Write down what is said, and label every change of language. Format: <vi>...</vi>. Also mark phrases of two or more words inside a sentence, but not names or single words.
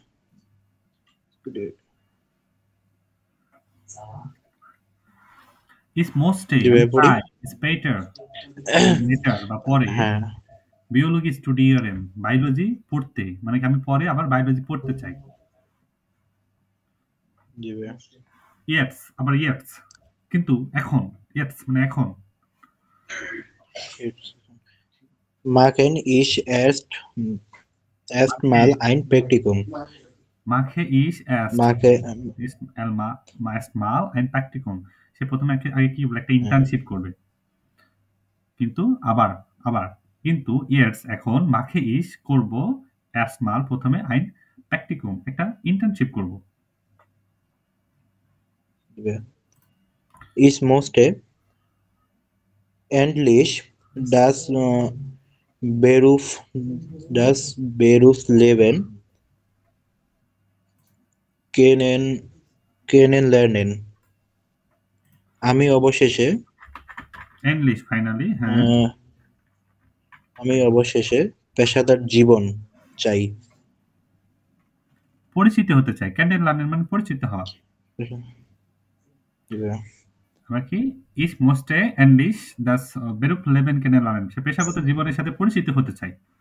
<de>ich musste später</de> <bn>লেটার বা পরে হ্যাঁ বিওলজি স্টুডিয়ারেন বায়োলজি পড়তে মানে কি আমি পরে আবার বায়োলজি পড়তে চাই। দিবে ইয়েটস, আবার ইয়েটস কিন্তু এখন, ইয়েটস মানে এখন।</bn> <de>machen ich erstmal ein Praktikum. Mache ich erstmal ein Praktikum.</de> <bn>সে প্রথমে আগে কি বলে একটা ইন্টার্নশিপ করবে। কিন্তু আবার কিন্তু ইয়েটস এখন</bn> <de>mache ich</de> <bn>করব erstmal প্রথমে</bn> <de>ein Praktikum</de> <bn>একটা ইন্টার্নশিপ করব।</bn> <de>Ich musste endlich das Berufsleben kennenlernen.</de> <bn>আমি অবশেষে ইংলিশ ফাইনালি। হ্যাঁ, আমি অবশেষে পেশাদার জীবন চাই। পরিচিত হতে চাই। কেনেনলার্নেন মানে পরিচিত হওয়া। আমরা কি</bn> <de>ich musste endlich das Berufsleben kennenlernen</de> <bn>সে পেশাগত জীবনের সাথে পরিচিত হতে চাই।</bn>